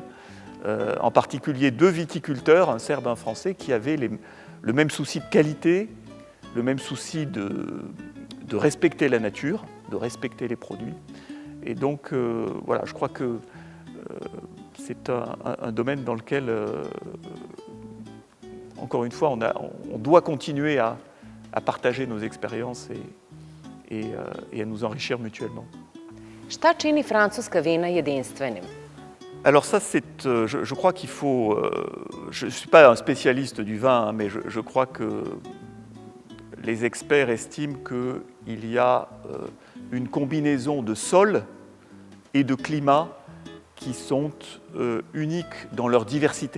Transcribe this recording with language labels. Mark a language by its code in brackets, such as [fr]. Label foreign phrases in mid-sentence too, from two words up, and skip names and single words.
[fr] En particulier deux viticulteurs, un serbe et un français, qui avaient le même souci de qualité, le même souci de respecter la nature, de respecter les produits. Et donc, voilà, je crois que c'est un domaine dans lequel, encore une fois, on doit continuer à partager nos expériences et à nous enrichir mutuellement. [sr] Šta čini francuska vina jedinstvenim? [fr] Alors ça, je crois qu'il faut... je ne suis pas un spécialiste du vin, hein, mais je crois que les experts estiment qu'il y a une combinaison de sol et de climat qui sont uniques dans leur diversité.